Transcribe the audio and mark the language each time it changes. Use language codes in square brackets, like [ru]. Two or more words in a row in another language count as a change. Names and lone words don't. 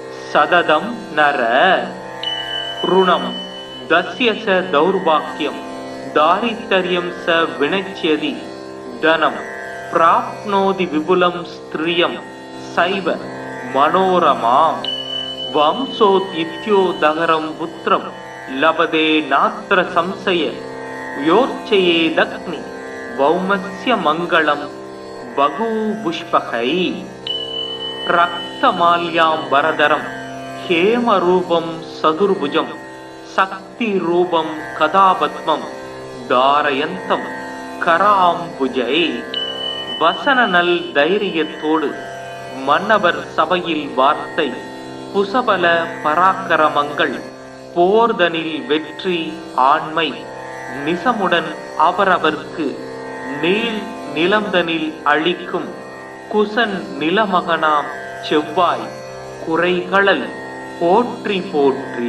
[sa] सददं नर ऋणं दस्य च दौर्भाग्यं दारिद्र्यं स विनश्यति धनं प्राप्नोति विपुलं स्त्रियं सैव मनोरमां वंशोत्थित्योदगरं पुत्रं लभते नात्र संशय योर्चयेदग्नि भौमस्य मङ्गलं बहुपुष्पकै रक्तमाल्याम्बरधरं हेमरूपं सदुर्भुजं शक्तिरूपं कदापद्मं धारयन्तं कराम्बुजै [ta] வசன நல் தைரியத்தோடு மன்னவர் சபையில் வார்த்தை புசபல பராக்கிரமங்கள் போர்தனில் வெற்றி ஆண்மை நிசமுடன் அவரவர்க்கு நீள் நிலந்தனில் அளிக்கும் குசன் நிலமகனாம் செவ்வாய் குறைகளல் போற்றி போற்றி.